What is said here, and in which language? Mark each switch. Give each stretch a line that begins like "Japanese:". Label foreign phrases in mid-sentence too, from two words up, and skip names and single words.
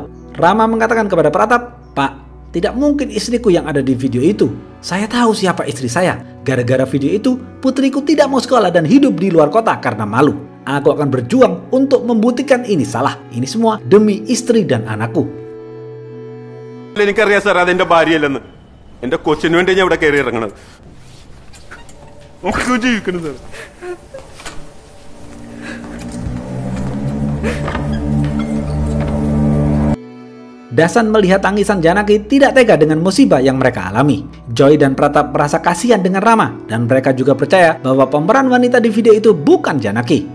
Indonesian: Rama mengatakan kepada Pratap, "Pak, tidak mungkin istriku yang ada di video itu. Saya tahu siapa istri saya. Gara-gara video itu, putriku tidak mau sekolah dan hidup di luar kota karena malu. Aku akan berjuang untuk membuktikan ini salah. Ini semua demi istri dan anakku."
Malayalam: എനിക്കറിയാം സാർ അതെന്റെ ഭാര്യയല്ലെന്ന്. എന്റെ കൊച്ചിന് വേണ്ടി ഞാൻ ഇവിടെ കയറി ഇറങ്ങണത്. നമുക്ക് ജീവിക്കണം സാർ.
Indonesian: Dasan melihat tangisan Janaki tidak tega dengan musibah yang mereka alami. Joy dan Pratap merasa kasihan dengan Rama dan mereka juga percaya bahwa pemeran wanita di video itu bukan Janaki.